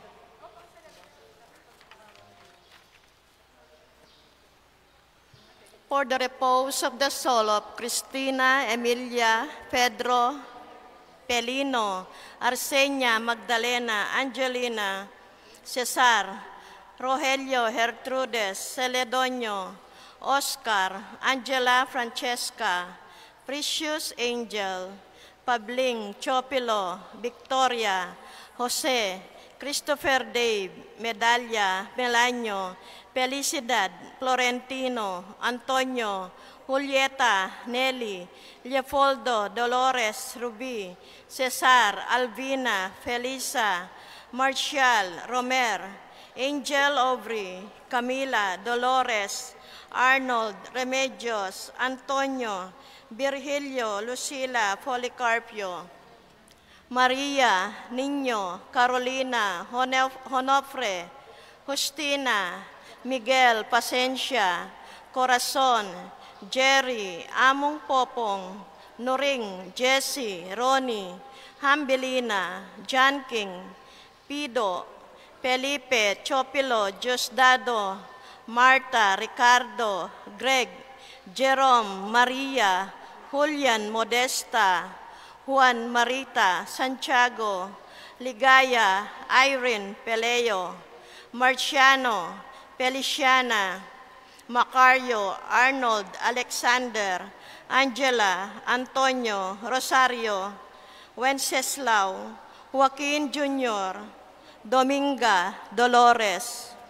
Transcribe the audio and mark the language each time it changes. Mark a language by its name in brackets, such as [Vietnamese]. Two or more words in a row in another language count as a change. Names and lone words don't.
[English] For the repose of the soul of Cristina, Emilia, Pedro, Pelino, Arsenia, Magdalena, Angelina, Cesar, Rogelio, Gertrudes, Celedonio, Oscar, Angela, Francesca, Precious Angel, Pabling, Chopilo, Victoria, Jose, Christopher Dave, Medalla, Melanio, Felicidad, Florentino, Antonio, Julieta, Nelly, Leopoldo, Dolores, Ruby, Cesar, Alvina, Felisa, Marcial, Romer, Angel Aubrey, Camila, Dolores, Arnold, Remedios, Antonio, Virgilio, Lucila, Policarpio, Maria, Niño, Carolina, Honofre, Justina, Miguel, Pasencia, Corazon, Jerry, Among Popong, Noring, Jessie, Ronnie, Hambelina, John King, Pido, Felipe, Chopilo, Diosdado, Marta, Ricardo, Greg, Jerome, Maria, Julian, Modesta, Juan, Marita, Santiago, Ligaya, Irene, Peleo, Marciano, Feliciana, Macario, Arnold, Alexander, Angela, Antonio, Rosario, Wenceslao, Joaquin Jr., Dominga, Dolores.